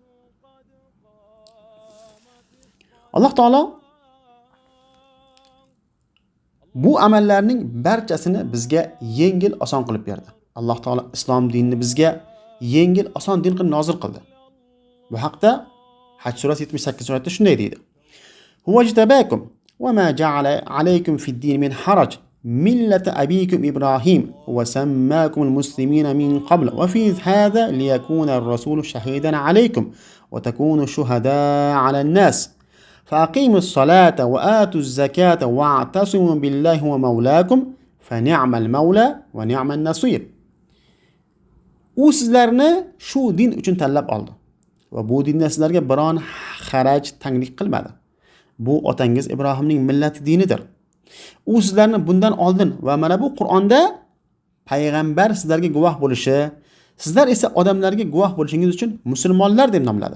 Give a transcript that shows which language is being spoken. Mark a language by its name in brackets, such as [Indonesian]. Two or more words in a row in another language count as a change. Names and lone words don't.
[Uzbek] Alloh taolo bu amallarning barchasini bizga yengil, oson qilib berdi. Alloh taolo islom dinini bizga yengil, oson din qilib nozil qildi. Bu haqda Haj surasi 78-oyatda shunday deydi: [Arabic] "هو اجتباكم وما جعل عليكم في الدين من حرج ملة أبيكم إبراهيم وسماكم المسلمين من قبل وفي هذا ليكون الرسول شهيدا عليكم وتكونوا شهداء على الناس. فأقيموا الصلاة وآتوا الزكاة واعتصموا بالله ومولاكم فنعم المولى ونعم النصير." [Uzbek] U sizlarni shu din uchun tanlab oldi va bu dinda sizlarga biron xaraj tanglik qilmadi. Bu otangiz Ibrohimning millati dinidir. U sizlarni bundan oldin va mana bu Qur'onda payg'ambar sizlarga guvoh bo'lishi, sizlar esa odamlarga guvoh bo'lishingiz uchun musulmonlar deb nomladi.